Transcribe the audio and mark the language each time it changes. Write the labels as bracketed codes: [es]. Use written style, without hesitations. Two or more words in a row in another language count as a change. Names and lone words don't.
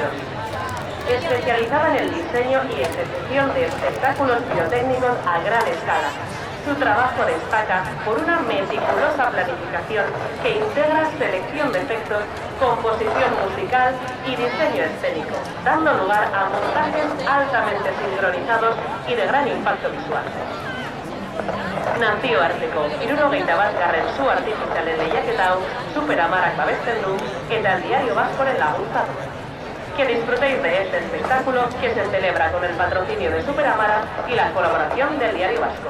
[es] Especializada en el diseño y ejecución de espectáculos pirotécnicos a gran escala, su trabajo destaca por una meticulosa planificación que integra selección de efectos, composición musical y diseño escénico, dando lugar a montajes altamente sincronizados y de gran impacto visual. [eu] Nazioarteko 71. Su artifizialen lehiaketa hau Superamarak babesten du eta el Diario Vascoren laguntza du. [es] Que disfrutéis de este espectáculo que se celebra con el patrocinio de Superamara y la colaboración del Diario Vasco.